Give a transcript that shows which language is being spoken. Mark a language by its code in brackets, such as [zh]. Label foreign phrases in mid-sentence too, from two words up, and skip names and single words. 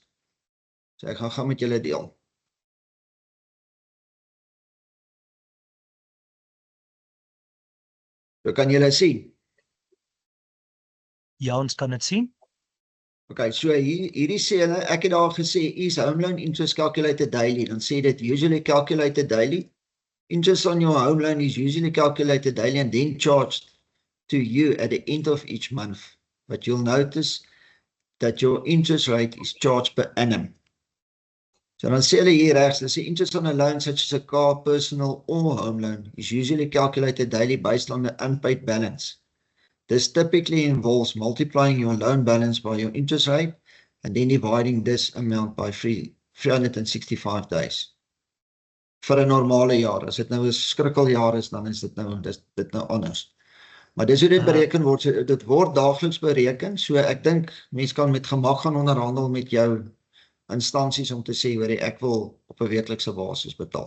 [af] So ek gaan met julle deel. So kan julle sien. Ja, ons kan dit sien. Okay, so hierdie sê hulle, ek het daar gesê, is [en] home loan interest calculated daily, [af] dan sê dit [en] usually calculated daily. Interest on your home loan is usually calculated daily and then charged to you at the end of each month. But you'll notice that your interest rate is charged per annum. [af] So dan sê hulle hier regs, [en] the interest on a loan such as a car, personal or home loan is usually calculated daily based on the unpaid balance. This typically involves multiplying your loan balance by your interest rate and then dividing this amount by 365 days. [af] Vir 'n normale jaar. As dit nou 'n skrikkeljaar is, dan is dit nou anders. Maar dis hoe dit bereken word. So, dit word daagliks bereken. So ek dink mense kan met gemak gaan onderhandel met jou instansies om te sê hoor ek wil op 'n weeklikse basis betaal.